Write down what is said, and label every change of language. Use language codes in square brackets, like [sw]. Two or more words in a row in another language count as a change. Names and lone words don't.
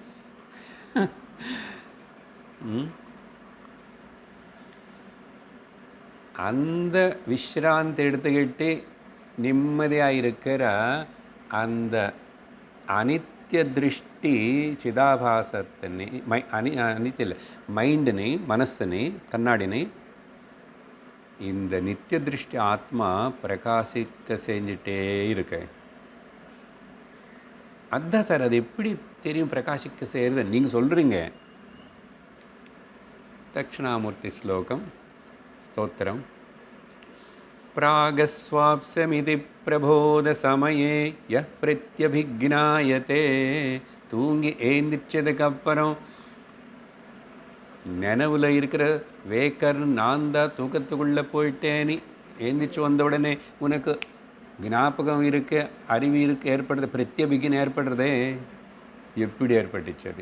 [ta] அந்த விஸ்ராந்தி எடுத்துக்கிட்டு நிம்மதியாக இருக்கிற அந்த அனித்திய திருஷ்டி சிதாபாசத்தினை அனித்திய இல்லை மைண்டினை, மனசனை, கண்ணாடினை இந்த நித்திய திருஷ்டி ஆத்மா பிரகாசிக்க செஞ்சுட்டே இருக்கு. அதுதான் சார், அது எப்படி தெரியும் பிரகாசிக்க செய்யறது? நீங்கள் சொல்கிறீங்க. தட்சிணாமூர்த்தி ஸ்லோகம் ஸ்தோத்திரம். [sa] प्रागस्वाप्स्यमिति प्रबोधसमये यः प्रत्यभिज्ञायते [ta] தூங்கி ஏந்திரிச்சதுக்கப்புறம் நினைவில் இருக்கிற வேக்கர் நான் தான் தூக்கத்துக்குள்ளே போயிட்டேன்னு ஏந்திரிச்சு வந்த உடனே உனக்கு ஞாபகம் இருக்கு, அறிவு இருக்கு, ஏற்படுறது, பிரத்யபிக்ஞை ஏற்படுறதே. எப்படி ஏற்பட்டுச்சது?